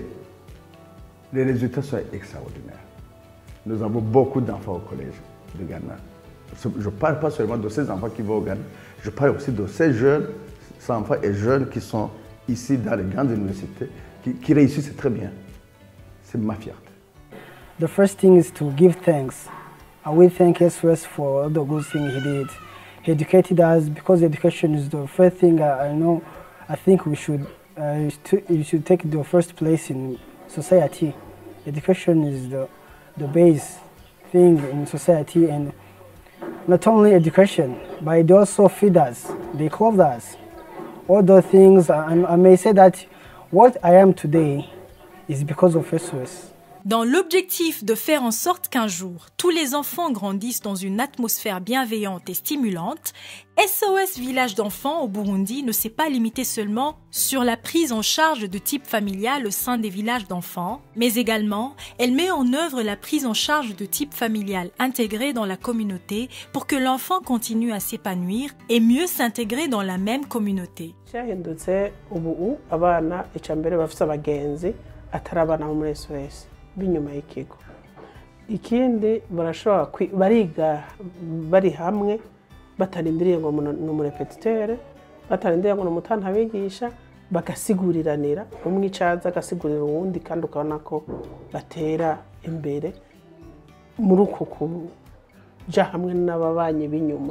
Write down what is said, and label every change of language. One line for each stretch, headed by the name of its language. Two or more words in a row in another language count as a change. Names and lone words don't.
French: Les résultats sont extraordinaires. Nous avons beaucoup d'enfants au collège de Ghana. Je ne parle pas seulement de ces enfants qui vont au Ghana, je parle aussi de ces jeunes, ces enfants et jeunes qui sont ici dans les grandes universités, qui réussissent très bien. C'est ma fierté.
English: The first thing is to give thanks. We thank SOS for all the good things he did. He educated us because education is the first thing I think we should take the first place in society. Education is the base thing in society, and not only education, but they also feed us, they clothe us. All the things, I may say that what I am today is because of SOS.
French: Dans l'objectif de faire en sorte qu'un jour, tous les enfants grandissent dans une atmosphère bienveillante et stimulante, SOS Village d'enfants au Burundi ne s'est pas limité seulement sur la prise en charge de type familial au sein des villages d'enfants, mais également, elle met en œuvre la prise en charge de type familial intégré dans la communauté pour que l'enfant continue à s'épanouir et mieux s'intégrer dans la même communauté.
Rundi: Cyahindutse ubu abana icambere bafite abagenzi atari abana bo muri SOS binyuma y'ikigo. Ikindi barashobora bariga bari hamwe batarindiriye ngo n'umurepetiteur, batarindiriye ngo n'umutanta abigisha, bagasiguriranira umwe icaza agasigurira uwundi kandi ukabona ko batera imbere muri uko kuja hamwe n'ababanyi b'inyuma.